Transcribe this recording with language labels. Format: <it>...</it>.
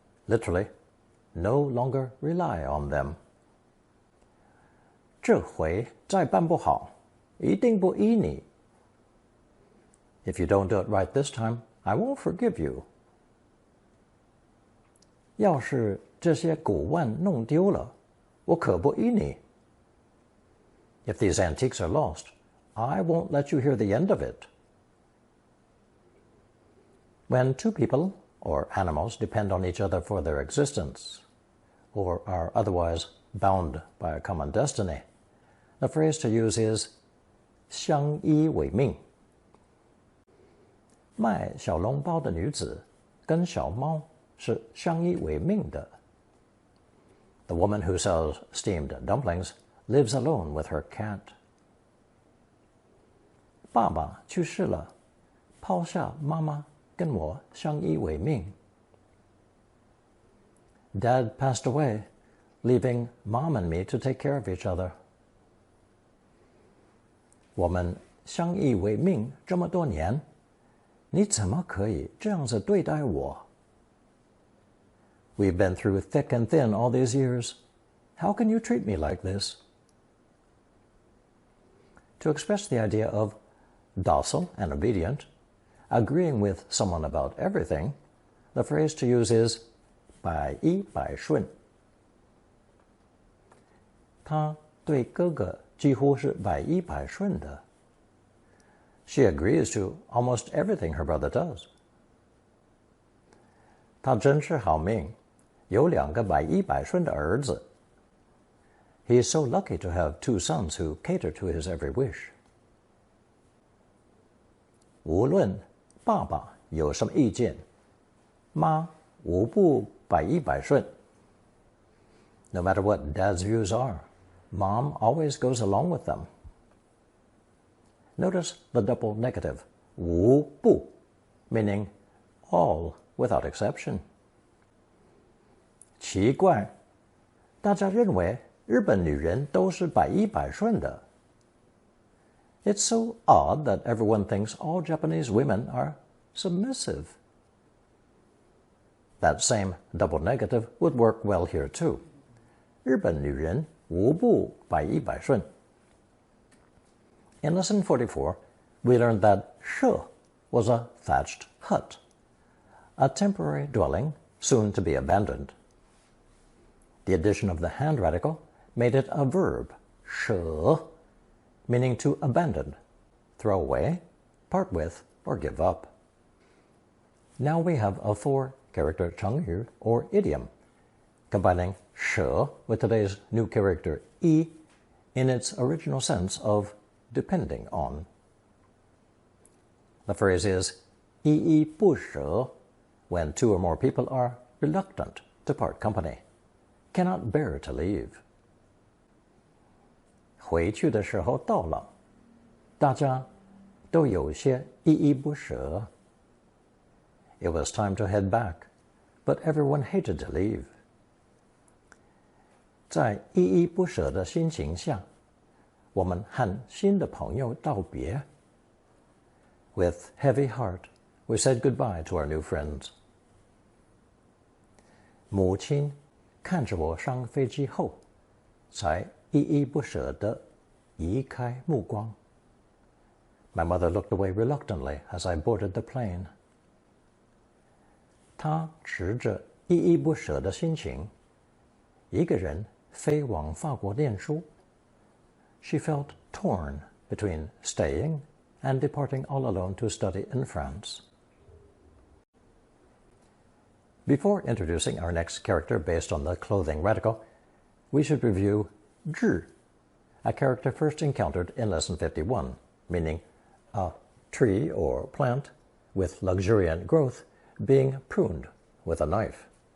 <en>Literally, no longer rely on them.</en> <zh>这回再办不好，一定不依你。</zh> <en>If you don't do it right this time, I won't forgive you.</en> <zh>要是这些古玩弄丢了，我可不依你。</zh> <en>If these antiques are lost, I won't let you hear the end of it. When two people or animals depend on each other for their existence, or are otherwise bound by a common destiny, the phrase to use is 相依为命。</en> <zh>卖小笼包的女子跟小猫是相依为命的。</zh> <en>The woman who sells steamed dumplings lives alone with her cat.</en> <zh>爸爸去世了，抛下妈妈跟我相依为命。</zh> <en>Dad passed away, leaving Mom and me to take care of each other.</en> <zh>我们相依为命这么多年，你怎么可以这样子对待我？</zh> <en>We've been through thick and thin all these years. How can you treat me like this? To express the idea of docile and obedient, agreeing with someone about everything, the phrase to use is 百依百顺。</en> <zh>他对哥哥几乎是百依百顺的。</zh> <en>She agrees to almost everything her brother does.</en> <zh>他真是好命，有两个百依百顺的儿子。</zh> <en>He is so lucky to have two sons who cater to his every wish.</en> <zh>无论爸爸有什么意见，妈无不百依百顺。</zh> <en>No matter what Dad's views are, Mom always goes along with them. Notice the double negative, 无不, meaning all without exception.</en> <zh>奇怪，大家认为日本女人都是百依百顺的。</zh> <en>It's so odd that everyone thinks all Japanese women are submissive. That same double negative would work well here too.</en> <zh>日本女人无不百依百顺。</zh> <en>In lesson 44, we learned that 社 was a thatched hut, a temporary dwelling soon to be abandoned. The addition of the hand radical made it a verb, 舍, meaning to abandon, throw away, part with, or give up. Now we have a four-character 成语 or idiom, combining 舍 with today's new character 依 in its original sense of depending on. The phrase is 依依不捨 when two or more people are reluctant to part company, cannot bear to leave.</en> <zh>回去的时候到了，大家都有些依依不舍。</zh> <en>It was time to head back, but everyone hated to leave.</en> <zh>在依依不舍的心情下，我们和新的朋友道别。</zh> <en>With heavy heart, we said goodbye to our new friends.</en> <zh>母亲看着我上飞机后，才依依不舍地移开目光。</zh> <en>My mother looked away reluctantly as I boarded the plane.</en> <zh>她持着依依不舍的心情，一个人飞往法国念书。</zh> <en>She felt torn between staying and departing all alone to study in France. Before introducing our next character based on the clothing radical, we should review 枝, a character first encountered in Lesson 51, meaning a tree or plant with luxuriant growth being pruned with a knife.</en>